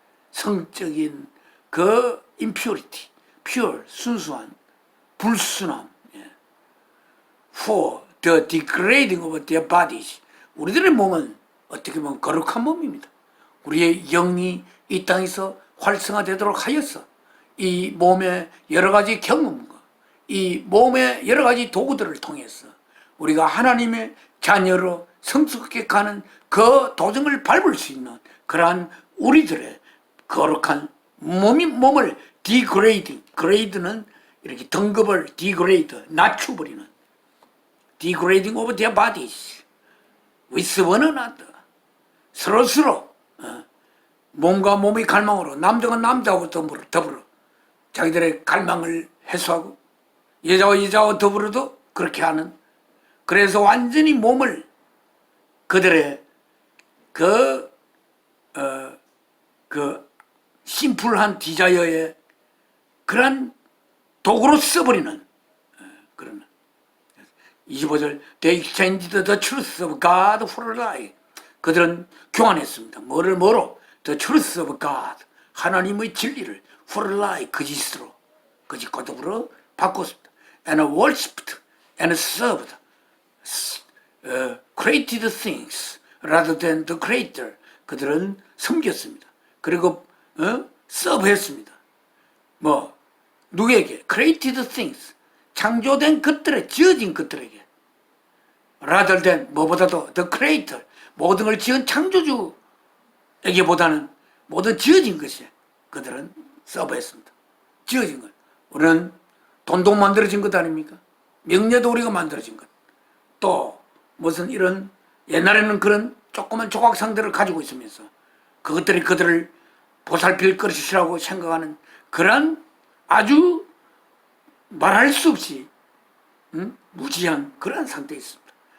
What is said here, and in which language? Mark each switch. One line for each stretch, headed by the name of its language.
Korean: 성적인 그 impurity, pure, 순수한, 불순함.
English: For the degrading of their bodies.
Korean: 우리들의 몸은 어떻게 보면 거룩한 몸입니다. 우리의 영이 이 땅에서 활성화되도록 하여서 이 몸의 여러 가지 경험과 이 몸의 여러 가지 도구들을 통해서 우리가 하나님의 자녀로 성숙해 가는 그 도정을 밟을 수 있는 그러한 우리들의 거룩한 몸을 degrading, grade는 이렇게 등급을 degrade, 낮춰버리는
English: degrading of their bodies with one another.
Korean: 서로서로 몸과 몸의 갈망으로, 남자가 남자하고 더불어 자기들의 갈망을 해소하고 여자와 여자와 더불어도 그렇게 하는, 그래서 완전히 몸을 그들의 그 심플한 디자이어의 그런 도구로 써버리는 그런. 25절.
English: They exchanged the truth of God for a lie.
Korean: 그들은 교환했습니다. 뭐로?
English: The truth of God.
Korean: 하나님의 진리를
English: for a lie.
Korean: 거짓으로, 거짓 고독으로 바꿨습니다.
English: And worshipped and served created things rather than the creator.
Korean: 그들은 섬겼습니다. 그리고 서브했습니다. 누구에게?
English: created things.
Korean: 창조된 것들에, 지어진 것들에게.
English: rather than,
Korean: 뭐보다도
English: the creator.
Korean: 모든 걸 지은 창조주에게보다는 모든 지어진 것이 그들은 서브했습니다. 지어진 것. 우리는 돈도 만들어진 것 아닙니까? 명예도 우리가 만들어진 것. 또 무슨 이런 옛날에는 그런 조그만 조각상들을 가지고 있으면서 그것들이 그들을 보살필 것이라고 생각하는 그런 아주 말할 수 없이 무지한 그런 상태에 있습니다.